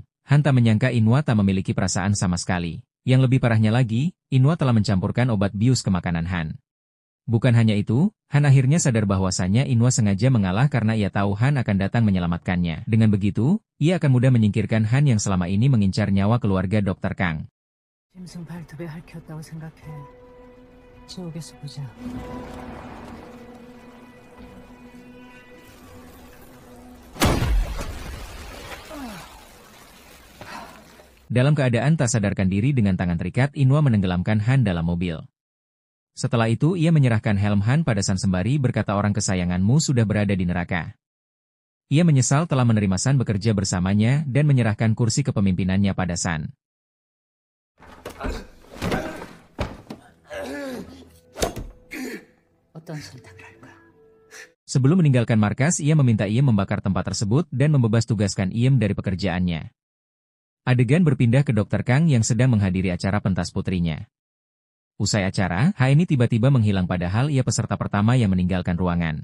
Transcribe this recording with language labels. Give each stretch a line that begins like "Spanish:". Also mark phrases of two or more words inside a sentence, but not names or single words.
Indonesian: Han tak menyangka Inwa tak memiliki perasaan sama sekali. Yang lebih parahnya lagi, Inwa telah mencampurkan obat bius ke makanan Han. Bukan hanya itu, Han akhirnya sadar bahwasannya Inwa sengaja mengalah karena ia tahu Han akan datang menyelamatkannya. Dengan begitu, ia akan mudah menyingkirkan Han yang selama ini mengincar nyawa keluarga Dr. Kang.
Korean: 짐승 발톱에 핥혔다고 생각해. 지옥에서 보자.
Indonesian: Dalam keadaan tak sadarkan diri dengan tangan terikat, Inwa menenggelamkan Han dalam mobil. Setelah itu ia menyerahkan helm Han pada Sun sembari berkata orang kesayanganmu sudah berada di neraka. Ia menyesal telah menerima Sun bekerja bersamanya dan menyerahkan kursi kepemimpinannya pada Sun.
Korean: 어떤 선택을 할까?
Indonesian: Sebelum meninggalkan markas, ia meminta Iem membakar tempat tersebut dan membebas tugaskan Iem dari pekerjaannya. Adegan berpindah ke Dr. Kang yang sedang menghadiri acara pentas putrinya. Usai acara, ini tiba-tiba menghilang padahal ia peserta pertama yang meninggalkan ruangan.